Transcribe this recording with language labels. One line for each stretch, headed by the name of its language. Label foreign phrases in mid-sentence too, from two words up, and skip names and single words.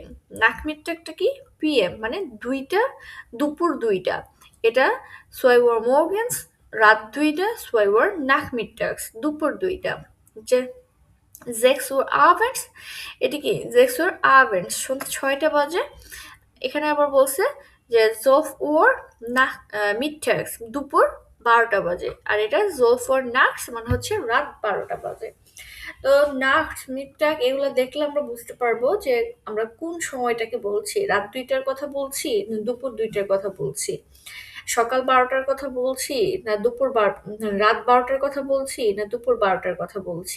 Bangla: নাকমিটাকটা কি? পিএম মানে ২টা, দুপুর ২টা। এটা
German: zwei Uhr morgens
Bangla: রাত ২টা,
German: zwei Uhr nachmittags
Bangla: দুপুর ২টা।
German: যে 6 Uhr abends,
Bangla: এটা কি
German: 6 Uhr abends
Bangla: সন্ধ্যা ৬টা বাজে। এখানে আবার বলছে যে
German: 12 Uhr nach mittags
Bangla: দুপুর ১২টা বাজে। আর এটা
German: 12 Uhr nachts
Bangla: মানে হচ্ছে রাত ১২টা বাজে। তো
German: nachts, Mittag
Bangla: এগুলো দেখলে আমরা বুঝতে পারবো যে আমরা কোন সময়টাকে বলছি। রাত ২টার কথা বলছি না দুপুর ২টার কথা বলছি। সকাল ১২টার কথা বলছি না রাত ১২টার কথা বলছি না দুপুর ১২টার কথা বলছি।